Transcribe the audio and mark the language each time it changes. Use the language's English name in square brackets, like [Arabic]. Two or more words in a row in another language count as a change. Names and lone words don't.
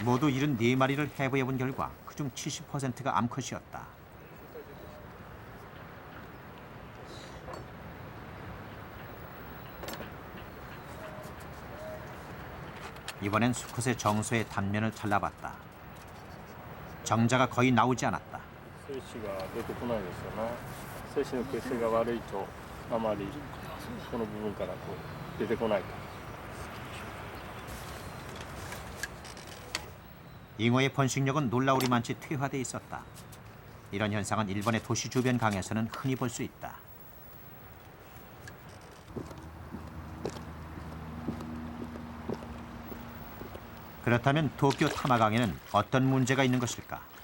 [Korean] 모두 74마리를 해부해본 결과 그중 70%가 암컷이었다. 이번엔 수컷의 정소의 단면을 잘라봤다. 정자가 거의 나오지 않았다. [Japanese] 精子が出てこないですよね。精子の形成が悪いとあまりこの部分からこう出てこないと。 [Korean] 잉어의 번식력은 놀라우리 많이 퇴화돼 있었다. 이런 현상은 일본의 도시 주변 강에서는 흔히 볼 수 있다. 그렇다면 도쿄 타마강에는 어떤 문제가 있는 것일까?